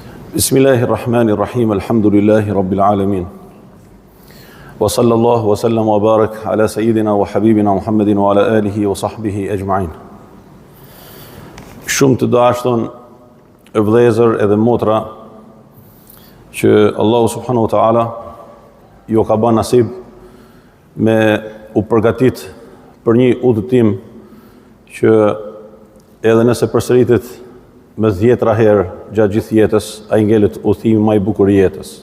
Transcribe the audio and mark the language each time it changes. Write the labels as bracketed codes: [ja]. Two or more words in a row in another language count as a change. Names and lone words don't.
[ar] بسم الله الرحمن الرحيم الحمد لله رب العالمين وصلى الله وسلم وبارك على سيدنا وحبيبنا محمد وعلى آله وصحبه أجمعين. [sq] Shumë të dashur vëllezër edhe motra që Allahu [ar] سبحانه وتعالى [sq] ju ka bën nasib me u përgatit për një udhëtim që edhe nëse përsëritet me 10 herë gjatë gjithë jetës, ai ngelet udhëtimi më i bukur i jetës.